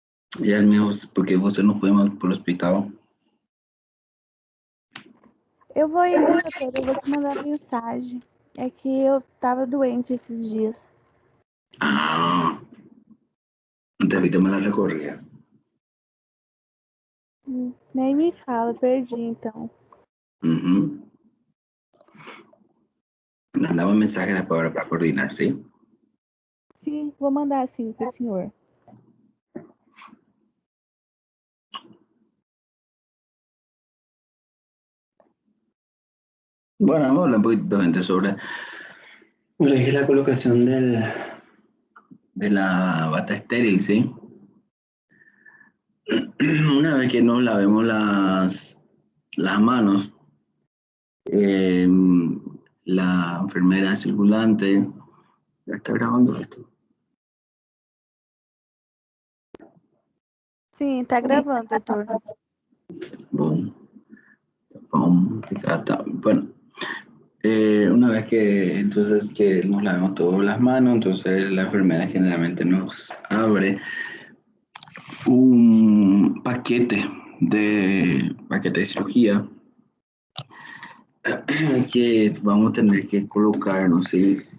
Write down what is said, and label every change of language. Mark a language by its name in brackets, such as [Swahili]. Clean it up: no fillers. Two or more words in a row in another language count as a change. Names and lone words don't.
[Spanish] Y él me dijo, ¿por qué [Portuguese] você não foi para o hospital? Eu vou indo, doutor, eu vou te mandar mensagem. É que eu tava doente esses dias. [Spanish] Ah, te fuiste mal la recorrida. [Portuguese] Nem me fala, perdi então. Ujú. [Spanish] Mandaba mensajes después para coordinar, ¿sí? [Portuguese] Sim, vou mandar sim pro senhor. [Spanish] Bueno, vamos a hablar un poquito gente, sobre lo que es la colocación de la bata estéril, ¿sí? Una vez que nos lavemos las manos, eh, la enfermera circulante, ya está grabando esto. [Portuguese] Sim, tá gravando, doutor. [Spanish] Boom, boom, bueno, una vez que entonces que nos lavemos todas las manos, entonces la enfermera generalmente nos abre un paquete de cirugía que vamos a tener que colocarnos, ¿sí?